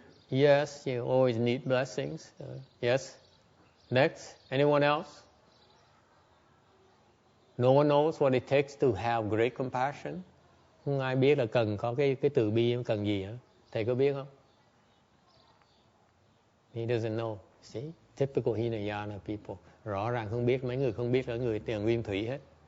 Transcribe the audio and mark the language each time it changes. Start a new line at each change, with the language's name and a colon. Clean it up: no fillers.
English: Yes, you always need blessings. Yes. Next, anyone else? No one knows what it takes to have great compassion.
Vietnamese: Không ai biết là cần có cái từ bi cần gì hả? Thầy có biết không?
English: He doesn't know. See, typical Hinayana people.
Vietnamese: Rõ ràng không biết, mấy người không biết là người tiền nguyên thủy hết.